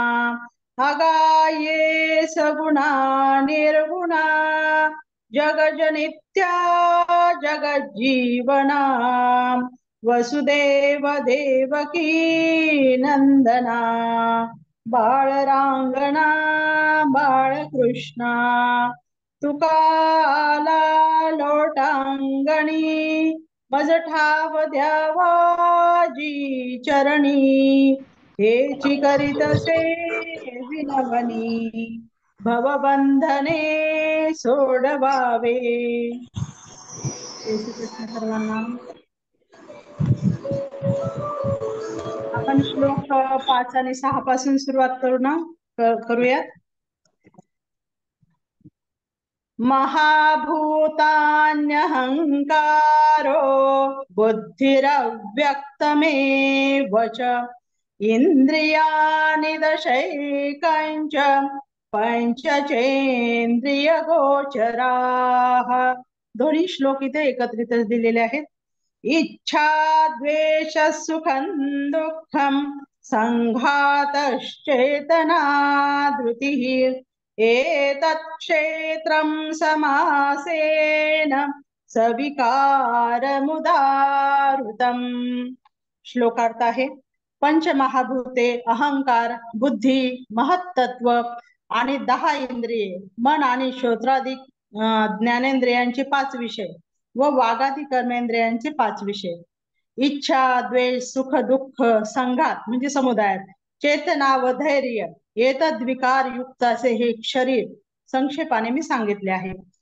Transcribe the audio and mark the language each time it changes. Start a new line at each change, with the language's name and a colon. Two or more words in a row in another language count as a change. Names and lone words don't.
Marathi: अगाये सगुणा निर्गुणा जगजनित्या जगज्जीवना वसुदेव देवकी नंदना बाळरांगणा बाळकृष्णा तुका आला लोटांगणी मज ठाव द्यावाजी चरणी हेची करीतसे विनवनी भवबंधने सोडवावे. जय श्री कृष्ण सर्वांना. आपण श्लोक 5 आणि 6 पासून सुरुवात करूयात.
Sanskrit: महाभूतान्यहंकारो बुद्धिरव्यक्तमेव च इंद्रियाणि दशैकञ्च पंचचेंद्रियगोचराः.
Marathi: दोन्ही श्लोक इथे एकत्रितच दिलेले आहेत.
Sanskrit: इच्छा द्वेष सुखं दुःखं संघातश्चेतना धृतिः एतत् क्षेत्रं समासेन सविकारमुदाहृतम्.
Marathi: श्लोकार्थ आहे. पंचमहाभूते अहंकार बुद्धी महत्तत्व आणि 10 इंद्रिये मन आणि श्रोत्रादी ज्ञानेंद्रियांचे 5 विषय व वागादी कर्मेंद्रियांचे 5 विषय इच्छा द्वेष सुख दुःख संघात म्हणजे समुदायात चेतना व धैर्य येतद विकार युक्त असे हे शरीर संक्षेपाने मी सांगितले आहे.